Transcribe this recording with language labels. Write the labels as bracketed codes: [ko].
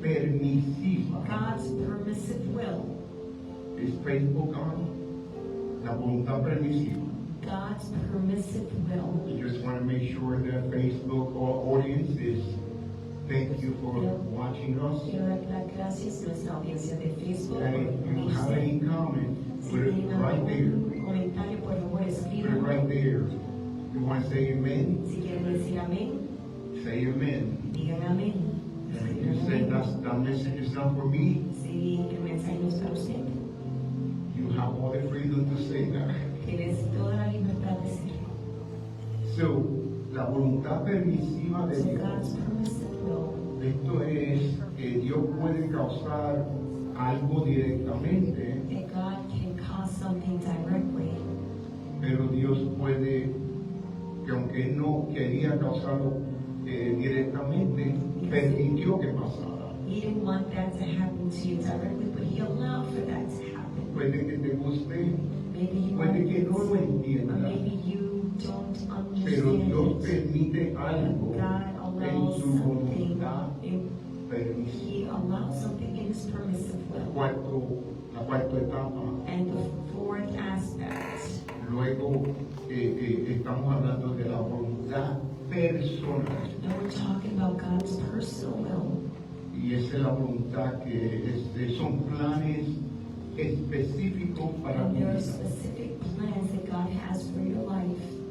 [es] permisiva. [en] God's permissive will. [es] ¿Es Facebook [en] on? [es] La voluntad permisiva. [en] God's permissive will. I just want to make sure that Facebook audience is, thank you for watching us. [es] Quiero dar las gracias a nuestra audiencia de Facebook. [en] And if you have any comment, [es] Si [en] put it [es] tienen [en] right there. [es] algún comentario, por favor, [en] Put it [es] escríbanlo. [en] right there. You want to say amen? [es] Si quieren decir amén, [en] Say amen. [es] digan amén. [en] And if you said that message is not for me, [es] Si el mensaje no es para usted, [en] you have all the freedom to say that. [es] tienes toda la libertad de decirlo. So, la voluntad permisiva de [en] So [es] Dios. [en] God's permissive will. [es] Esto es que Dios puede causar algo directamente, [en] That God can cause something directly, [es] pero Dios puede, que aunque Él no quería causarlo directamente, permitió que pasara. [en] He didn't want that to happen to you directly, but He allowed for that to happen. [es] Puede que te guste, [en] Maybe you [es] puede que no lo [en] or [es] entiendas, [en] maybe you don't [es] pero Dios [en] understand it. [es] permite algo [en] God [es] en [en] allows [es] su [en] something, [es] voluntad permisiva. [en] He allows something in His permissive will. [es] La cuarta etapa, [en] And the fourth aspect, [es] luego estamos hablando de la voluntad personal. [en] And we're talking about God's personal will. [es] Y esa es la voluntad que son planes específicos para tu [en] And there are [es] vida. [en] specific plans that God has for your life.